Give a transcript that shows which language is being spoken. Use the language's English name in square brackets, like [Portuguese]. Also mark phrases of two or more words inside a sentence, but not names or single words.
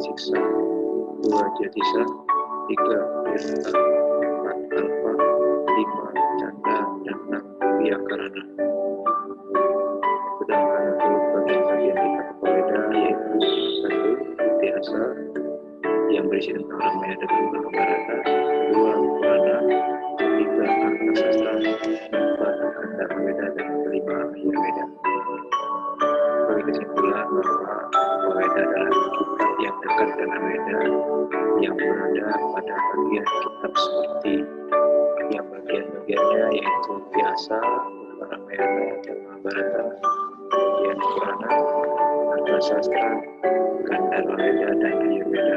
[Indonesian] Siksa, 2. Jatisa, 3. Tirta, 4. Kalpa, 5. Canda, dan 6. Vyakarana. Sedangkan untuk bagian-bagian kitab Upaweda yaitu 1. Itihasa yang berisi tentang Ramayana dan Mahabharata, 2. Purana, 3. Arthasastra, 4. Gandharwa Weda, dan 5. Ayurveda. Sebagai kesimpulan bahwa Upaweda adalah kitab yang dekat dengan Weda yang berada pada bagian kitab seperti yang bagian-bagiannya yaitu Vyasa, Ramayana, dan Mahabharata, bagian Purana, Arthasastra, Gandharwa Weda, dan Ayurveda.